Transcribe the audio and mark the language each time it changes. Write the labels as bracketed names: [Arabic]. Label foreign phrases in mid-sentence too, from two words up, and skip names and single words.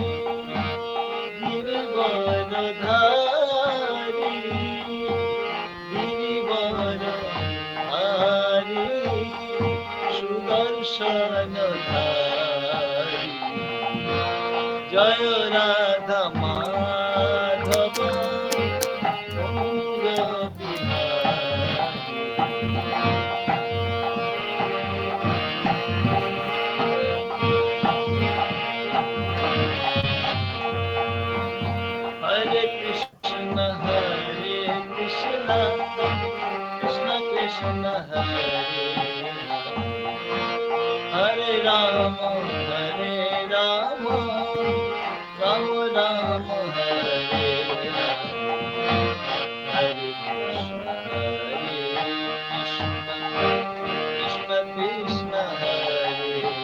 [Hindi] गिरिवरधारी गिरिवरधारी सुदर्शनधारी जय राधा माधव कुंज बिहारी। [Sanskrit] हरे कृष्ण कृष्ण कृष्ण हरे हरे राम राम राम हरे हरे कृष्ण कृष्ण कृष्ण हरे